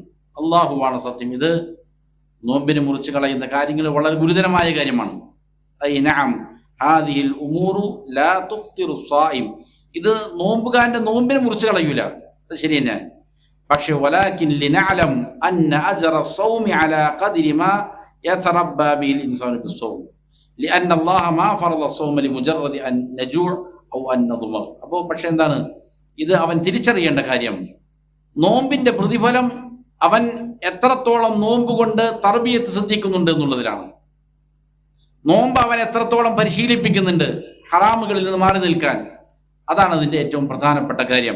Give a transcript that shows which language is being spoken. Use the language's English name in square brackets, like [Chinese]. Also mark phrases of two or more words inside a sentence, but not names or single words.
[Malayalam] അള്ളാഹുവാണ് സത്യം, ഇത് നോമ്പിനെ മുറിച്ച് കളയുന്ന കാര്യങ്ങൾ വളരെ ഗുരുതരമായ കാര്യമാണ്. [Arabic] أي نعم هذه الأمور لا تفطر الصائم, [Malayalam] ഇത് നോമ്പുകാരന്റെ നോമ്പിനെ മുറിച്ച് കളയൂല, അത് ശരി തന്നെ. [Arabic] പക്ഷെ ولكن لنعلم أن أجر الصوم على قدر ما يتربى به الانسان بالصوم لان الله ما فرض الصوم لمجرد ان نجوع او ان نضمر. [Malayalam] അപ്പോൾ പക്ഷെ എന്താണ് ഇത്? അവൻ തിരിച്ചറിയേണ്ട കാര്യം, നോമ്പിന്റെ പ്രതിഫലം അവൻ എത്രത്തോളം നോമ്പ് കൊണ്ട് തർബിയത്ത് ശ്രദ്ധിക്കുന്നുണ്ട് എന്നുള്ളതിലാണ്. നോമ്പ് അവൻ എത്രത്തോളം പരിശീലിപ്പിക്കുന്നുണ്ട് ഹറാമുകളിൽ നിന്ന് മാറി നിൽക്കാൻ, അതാണ് അതിന്റെ ഏറ്റവും പ്രധാനപ്പെട്ട കാര്യം.